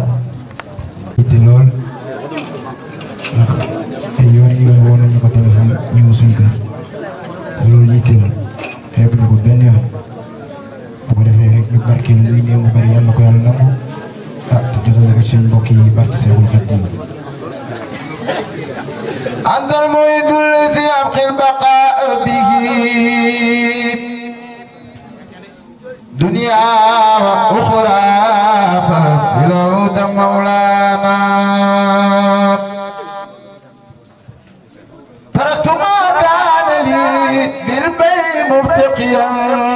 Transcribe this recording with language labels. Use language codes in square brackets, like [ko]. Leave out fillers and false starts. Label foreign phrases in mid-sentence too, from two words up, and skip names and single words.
[wo] itte lool ndax ay yoon woon nañu ko téléphone ñëw suñu kër te loolu yitte la xeeb ñu ko benn yoon bu ko defee rek ñu barkeel muy néew mu bari yàlla na ko yàlla nangu te jotoo ko ci suñu mbokk yi barki Seexul Xadiim [ar] أنت المعيد الذي يبقي البقاء به دنيا وأخرى فبالعود مولانا تركت ما كان لي بالبيت مبتقيا